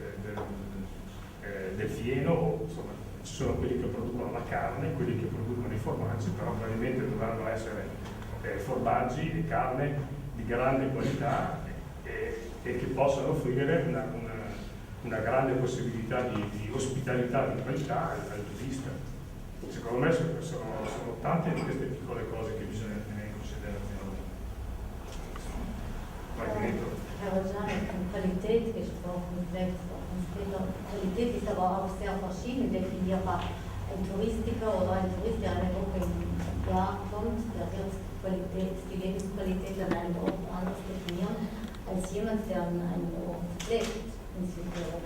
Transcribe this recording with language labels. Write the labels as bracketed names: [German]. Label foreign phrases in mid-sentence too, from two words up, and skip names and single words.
[Italian] del fieno, insomma, ci sono quelli che producono la carne, quelli che producono i formaggi, però probabilmente dovranno essere formaggi e carne di grande qualità e che possano offrire una grande possibilità di ospitalità di qualità al turista. Secondo me sono tante di queste piccole cose che bisogna tenere in considerazione. [German] Herr Rajan hat von Qualität gesprochen, Qualität ist aber auch sehr verschieden definierbar. Ein Touristiker oder ein Tourist, der eine Woche im Jahr kommt, der wird die Lebensqualität an einem Ort anders definieren, als jemand, der an einem Ort lebt in Südtirol.